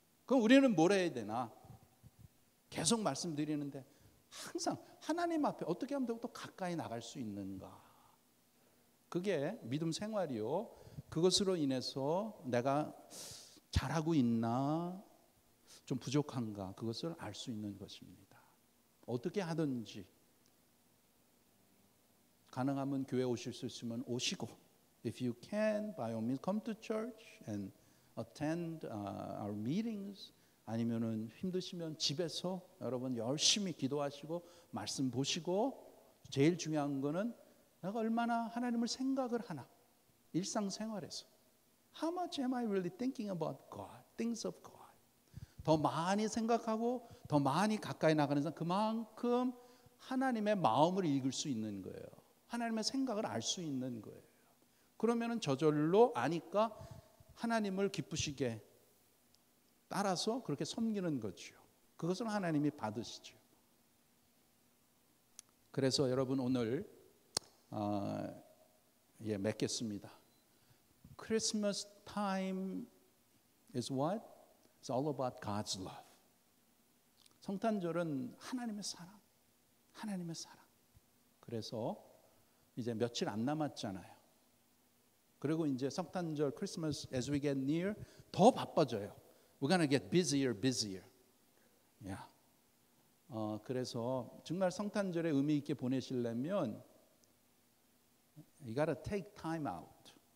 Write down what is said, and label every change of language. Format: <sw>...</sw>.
<ko>그럼 우리는 뭘 해야 되나? 계속 말씀드리는데 항상 하나님 앞에 어떻게 하면 더 가까이 나갈 수 있는가? 그게 믿음 생활이요. 그것으로 인해서 내가 잘하고 있나? 좀 부족한가? 그것을 알 수 있는 것입니다. 어떻게 하든지 가능하면 교회 오실 수 있으면 오시고</ko> <en>If you can, by all means, come to church and attend our meetings.</en> <ko>아니면은 힘드시면 집에서 여러분 열심히 기도하시고 말씀 보시고 제일 중요한 거는 내가 얼마나 하나님을 생각을 하나 일상생활에서</ko> <en>How much am I really thinking about God, things of God?</en> <ko>더 많이 생각하고 더 많이 가까이 나가는 사람 그만큼 하나님의 마음을 읽을 수 있는 거예요. 하나님의 생각을 알 수 있는 거예요. 그러면은 저절로 아니까 하나님을 기쁘시게 따라서 그렇게 섬기는 거죠. 그것을 하나님이 받으시죠. 그래서 여러분 오늘 맺겠습니다.</ko> <en>Christmas time is what? It's all about God's love.</en> <ko>성탄절은 하나님의 사랑, 하나님의 사랑. 그래서 이제 며칠 안 남았잖아요. 그리고 이제 성탄절, 크리스마스</ko> <en>as we get near</en> <ko>더 바빠져요.</ko> <en>We're gonna get busier. Yeah.</en> <ko>그래서 정말 성탄절에 의미 있게 보내시려면</ko> <en>You gotta take time out.</en>